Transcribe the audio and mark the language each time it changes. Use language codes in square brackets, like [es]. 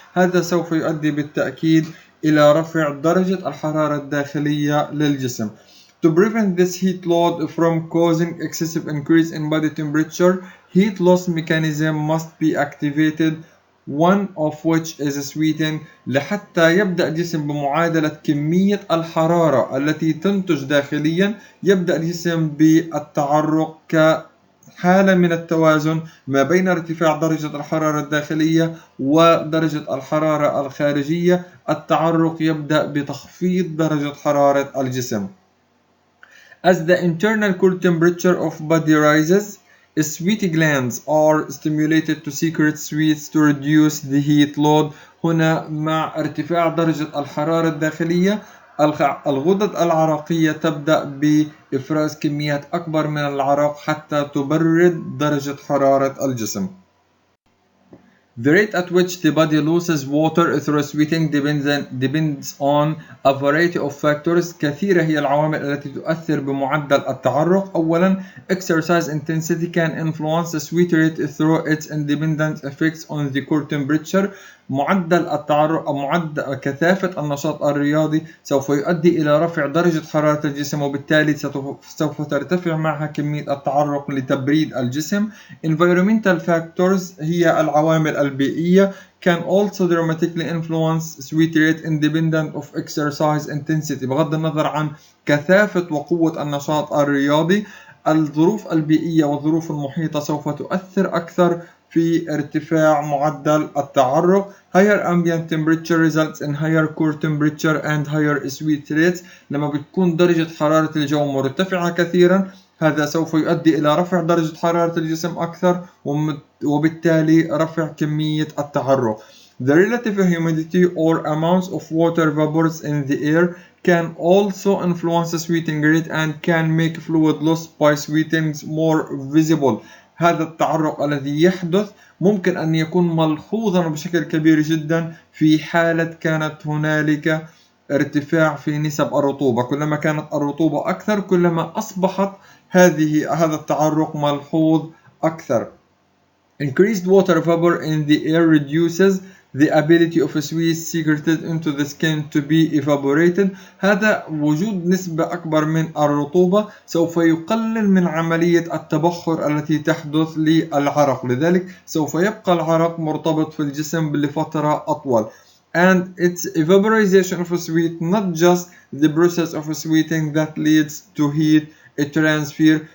[ar] هذا سوف يؤدي بالتأكيد إلى رفع درجة الحرارة الداخلية للجسم. [en] To prevent this heat load from causing excessive increase in body temperature, heat loss mechanism must be activated, one of which is sweating. [ar] لحتى يبدأ الجسم بمعادلة كمية الحرارة التي تنتج داخليا، يبدأ الجسم بالتعرق كحالة من التوازن ما بين ارتفاع درجة الحرارة الداخلية ودرجة الحرارة الخارجية. التعرق يبدأ بتخفيض درجة حرارة الجسم. [en] As the internal core temperature of body rises, sweat glands are stimulated to secrete sweats to reduce the heat load. [ar] هنا مع ارتفاع درجة الحرارة الداخلية الغدد العرقية تبدأ بإفراز كميات أكبر من العرق حتى تبرد درجة حرارة الجسم. [en] The rate at which the body loses water through sweating depends on a variety of factors. [ar] كثيرة هي العوامل التي تؤثر بمعدل التعرق. [en] أولا، exercise intensity can influence the sweat rate through its independent effects on the core temperature. [ar] معدل التعرق أو معدل كثافة النشاط الرياضي سوف يؤدي إلى رفع درجة حرارة الجسم، وبالتالي سوف ترتفع معها كمية التعرق لتبريد الجسم. [en] Environmental factors [ar] هي العوامل البيئية [en] can also dramatically influence sweat rate independent of exercise intensity. [ar] بغض النظر عن كثافة وقوة النشاط الرياضي، الظروف البيئية والظروف المحيطة سوف تؤثر أكثر في ارتفاع معدل التعرق. [en] Higher ambient temperature results in higher core temperature and higher sweat rates. [ar] لما بتكون درجة حرارة الجو مرتفعة كثيرا، هذا سوف يؤدي إلى رفع درجة حرارة الجسم أكثر، وبالتالي رفع كمية التعرق. [en] The relative humidity or amounts of water vapors in the air can also influence the sweating rate and can make fluid loss by sweating more visible. [ar] هذا التعرق الذي يحدث ممكن أن يكون ملحوظا بشكل كبير جدا في حالة كانت هنالك ارتفاع في نسب الرطوبة. كلما كانت الرطوبة أكثر كلما أصبحت هذا التعرق ملحوظ أكثر. [en] Increased water vapor in the air reduces the ability of sweet secreted into the skin to be evaporated. [ar] هذا وجود نسبة أكبر من الرطوبة سوف يقلل من عملية التبخر التي تحدث للعرق، لذلك سوف يبقى العرق مرتبط في الجسم لفترة أطول. [en] And its evaporization of sweat, not just the process of sweating that leads to heat transfer.